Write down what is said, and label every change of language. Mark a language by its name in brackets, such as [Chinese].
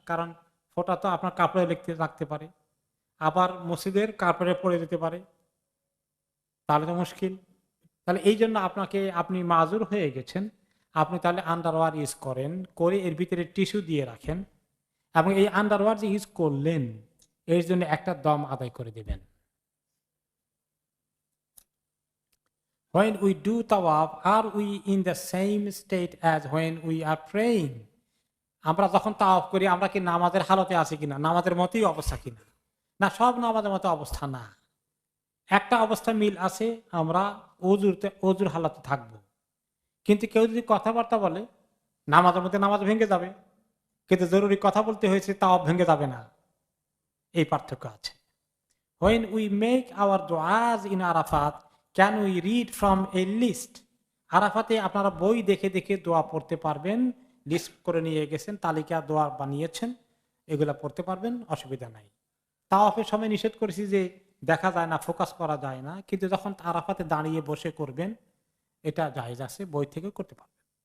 [Bangla] কারণ ফোঁটা তো আপনার কাপড়ে লাগতে পারে, আবার মসজিদের কাপড়ে পড়ে যেতে পারে, তাহলে তো মুশকিল। তাহলে এই জন্য আপনি মাজুর হয়ে গেছেন। আপনি তাহলে আন্ডারওয়্যার ইউজ করেন, করে এর ভিতরে টিস্যু দিয়ে রাখেন এবং এই আন্ডারওয়্যার যে ইউজ করলেন এর জন্য একটা দম আদায় করে দিবেন। [English] When we do tawaf, are we in the same state as when we are praying? [Bangla] আমরা যখন তাওয়াফ করি আমরা কি নামাজের হালতে আছি কিনা, নামাজের মতোই অবস্থা কিনা? না, সব নামাজের মতো অবস্থা না। একটা অবস্থা মিল আছে, আমরা অজুর হালাতে থাকবো। কিন্তু কেউ যদি কথাবার্তা বলে নামাজের মধ্যে নামাজ ভেঙে যাবে, কিন্তু জরুরি কথা বলতে হয়েছে তাওয়াফ ভেঙে যাবে না, এই পার্থক্য আছে। [English] When we make our du'as in Arafat, can we read from a list? [Bangla] আরাফাতে আপনারা বই দেখে দেখে দোয়া পড়তে পারবেন, লিস্ট করে নিয়ে গেছেন, তালিকা দোয়া বানিয়েছেন, এগুলা পড়তে পারবেন, অসুবিধা নাই। তাওয়াফের সময় নিষেধ করেছি যে দেখা যায় না, ফোকাস করা যায় না, কিন্তু যখন আরাফাতে দাঁড়িয়ে বসে করবেন এটা জায়েজ আছে, বই থেকে করতে পারবেন।